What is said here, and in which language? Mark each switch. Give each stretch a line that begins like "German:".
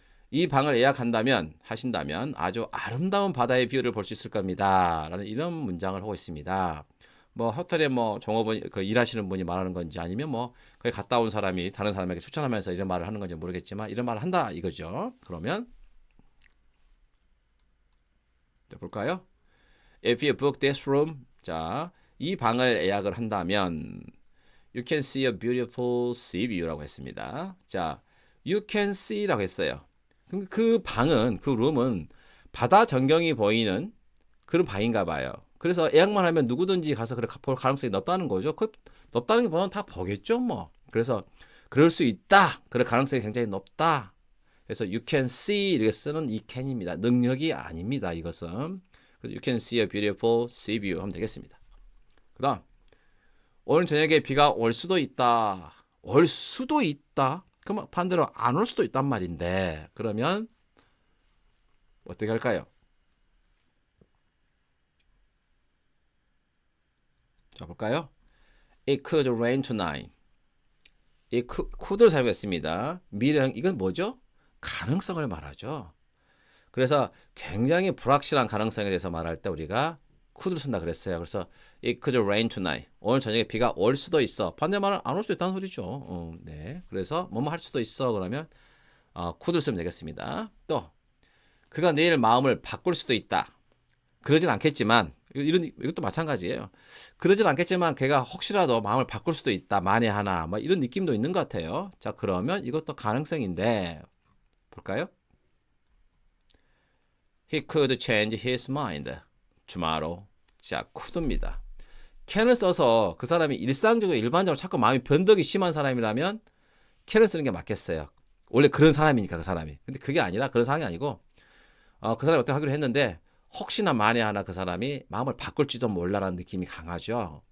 Korean: 이 방을 하신다면 아주 아름다운 바다의 뷰를 볼 수 있을 겁니다. 라는 이런 문장을 하고 있습니다. 호텔에 종업원 일하시는 분이 말하는 건지 아니면 거기 갔다 온 사람이 다른 사람에게 추천하면서 이런 말을 하는 건지 모르겠지만 이런 말을 한다 이거죠. 그러면 자, 볼까요?
English: If you book this room,
Korean: 자, 이 방을 예약을 한다면
English: You can see a beautiful sea view
Korean: 라고 했습니다. 자,
English: You can see
Korean: 라고 했어요. 그 방은 그 룸은 바다 전경이 보이는 그런 방인가 봐요. 그래서 예약만 하면 누구든지 가서 볼 가능성이 높다는 거죠. 높다는 게 보면 다 보겠죠, 뭐. 그래서 그럴 수 있다. 그럴 가능성이 굉장히 높다. 그래서
English: you can see
Korean: 이렇게 쓰는 이 can입니다. 능력이 아닙니다. 이것은. 그래서
English: you can see a beautiful sea view
Korean: 하면 되겠습니다. 그다음 오늘 저녁에 비가 올 수도 있다. 올 수도 있다. 그럼 반대로 안 올 수도 있단 말인데 그러면 어떻게 할까요? 자, 볼까요?
English: It could rain tonight.
Korean: 이 could를 사용했습니다. 미래형 이건 뭐죠? 가능성을 말하죠. 그래서 굉장히 불확실한 가능성에 대해서 말할 때 우리가 could를 쓴다 그랬어요. 그래서
English: It could rain tonight.
Korean: 오늘 저녁에 비가 올 수도 있어. 반대말은 안 올 수도 있다는 소리죠. 네. 그래서 뭐뭐 할 수도 있어. 그러면 could를 쓰면 되겠습니다. 또 그가 내일 마음을 바꿀 수도 있다. 그러진 않겠지만 이것도 마찬가지예요. 그러진 않겠지만 걔가 혹시라도 마음을 바꿀 수도 있다. 만에 하나 이런 느낌도 있는 것 같아요. 자, 그러면 이것도 가능성인데 볼까요?
English: He could change his mind tomorrow.
Korean: 자, could입니다. can을 써서 그 사람이 일상적으로 일반적으로 자꾸 마음이 변덕이 심한 사람이라면 can을 쓰는 게 맞겠어요. 원래 그런 사람이니까 그 사람이. 근데 그게 아니라 그런 상황이 아니고 그 사람이 어떻게 하기로 했는데 혹시나 만에 하나 그 사람이 마음을 바꿀지도 몰라라는 느낌이 강하죠.